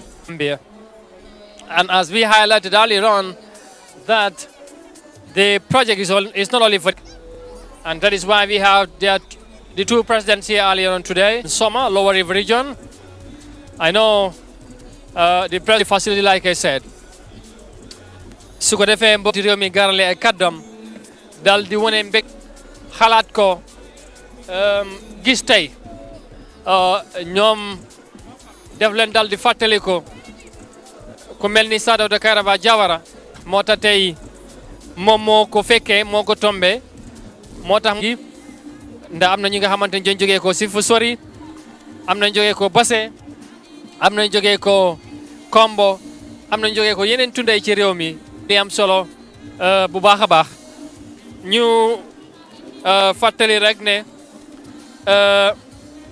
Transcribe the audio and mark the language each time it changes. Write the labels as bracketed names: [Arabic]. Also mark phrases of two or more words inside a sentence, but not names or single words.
[English] And as we highlighted earlier on, that the project is not only for, and that is why we have the two presidents here earlier on today. Soma, Lower River region. I know the president facility, like I said. [Wolof] su ko defee mbokki réew mi garale ay kàddam dal di wane mbég xalaat ko gis tey ñoom def leen dal di fàttali ko ku mel ni Dawda Kairaba Jawara moo tax tey moom moo ko fekkee moo ko tombé moo tax ndax am na ñi nga xamante ne dañ jógee ko si fu sori am nañ jógee ko Basse am nañ jógee ko Kombo am nañ jógee ko yeneen tunday ci réew mi di am solo bu baax a baax ñu fàttali rek ne